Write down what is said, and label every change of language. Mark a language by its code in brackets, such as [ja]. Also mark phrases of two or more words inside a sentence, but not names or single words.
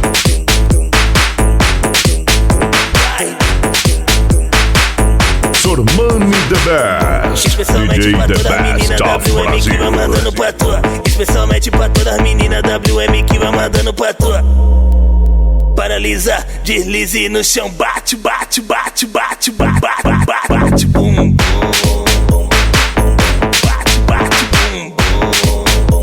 [en] Sormani The Best. [pt] Especialmente [en] DJ [pt] pra [en] The [pt] todas as [en] Best [pt] meninas [en] of [pt] WM que vai mandando pra tua. Especialmente pra todas as meninas WM que vai mandando pra tua. Paralisa, deslize no chão, bate, bate, bate, bate, bate, bate, bate, bate, bum, bum. Bate, bate, bum, bum.